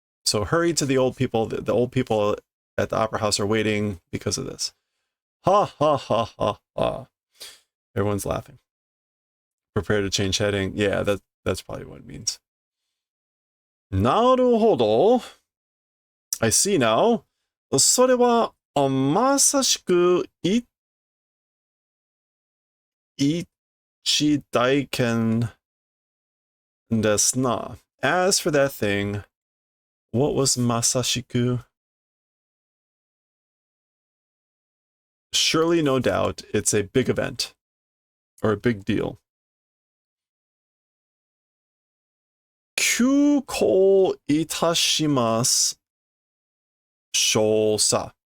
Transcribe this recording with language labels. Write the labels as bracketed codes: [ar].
[en] So hurry to the old people. The old people at the opera house are waiting because of this. Ha ha ha ha ha. Everyone's laughing. Prepare to change heading. Yeah, that's probably what it means. Naruhodo. I see now. [ja] それはまさしく一大件ですな. [en] As for that thing, what was masashiku? surely, no doubt, it's a big event or a big deal. [ja] Kyuko itashimasu shosa.